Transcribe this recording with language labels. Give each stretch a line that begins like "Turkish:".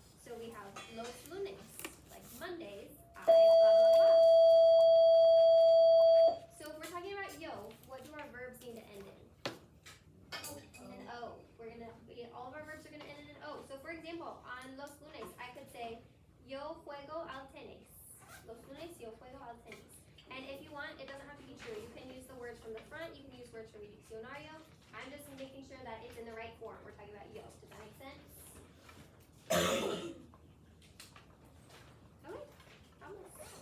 English: So we have
Spanish: los lunes,
English: like Mondays, I blah blah blah. So if we're talking about yo, what do our verbs need to end in? In an O. All of our verbs are gonna end in an O. So for example, on
Spanish: los lunes,
English: I could say,
Spanish: yo juego al tenis. Los lunes, yo juego al tenis.
English: And if you want, it doesn't have to be true. You can use the words from the front, you can use words from your diccionario. I'm just making sure that it's in the right form. We're talking about yo. Does that make sense? Okay.
Spanish: Vamos.